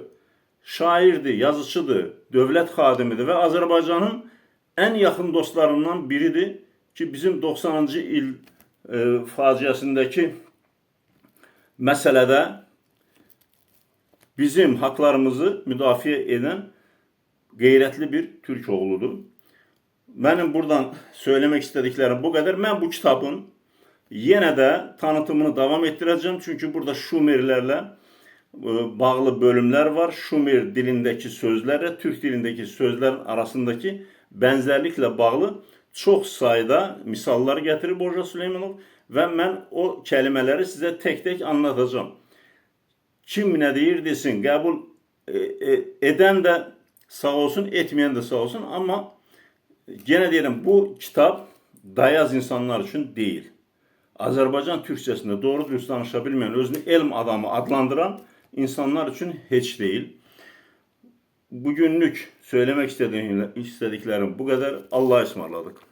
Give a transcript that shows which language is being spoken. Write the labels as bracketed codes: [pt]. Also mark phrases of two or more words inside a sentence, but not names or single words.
[az] Şairdir, yazıcıdır, dövlət xadimidir və Azərbaycanın en yaxın dostlarından biridir ki bizim 90-cı il faciəsindəki məsələdə bizim haklarımızı müdafiə edən qeyrətli bir türk oğludur. [tr] Mənim buradan söylemek istediklerim bu kadar. Ben bu kitabın yine de tanıtımını devam ettireceğim. Çünkü burada Şumerlerle bağlı bölümler var. Şumer dilindeki sözlerle Türk dilindeki sözlerin arasındaki benzerlikle bağlı çok sayıda misallar getirip Hoca Süleymanov ve ben o kelimeleri size tek tek anlatacağım. Kim ne deyir desin, kabul eden de sağ olsun, etmeyen de sağ olsun, ama gene diyelim bu kitap dayaz insanlar için değil. [az] Azərbaycan türkçəsində doğru dürüst danışa bilməyən, özünü elm adamı adlandıran [tr] insanlar için hiç değil. Bugünlük söylemek istediklerim bu kadar. Allah'a ısmarladık.